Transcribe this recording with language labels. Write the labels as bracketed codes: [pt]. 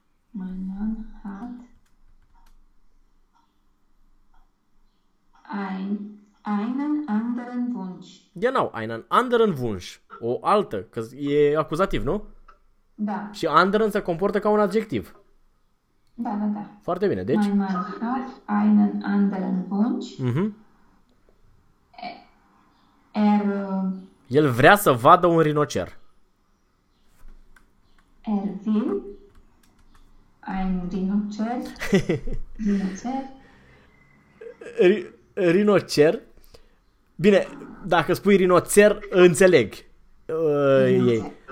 [de] Mein Mann hat einen anderen Wunsch. Genau, einen anderen Wunsch. [ro] O altă, că e acuzativ, nu? Da. Și anderen se comportă ca un adjectiv. Da, da, da. Foarte bine, deci. [de] Mein Mann hat einen anderen Wunsch. Mhm. Er... [ro] El vrea să vadă un rinocer. [de] Er will ein rinocer. [ro] Rinocer. Rinocer. Bine, dacă spui rinocer, înțeleg. Ei.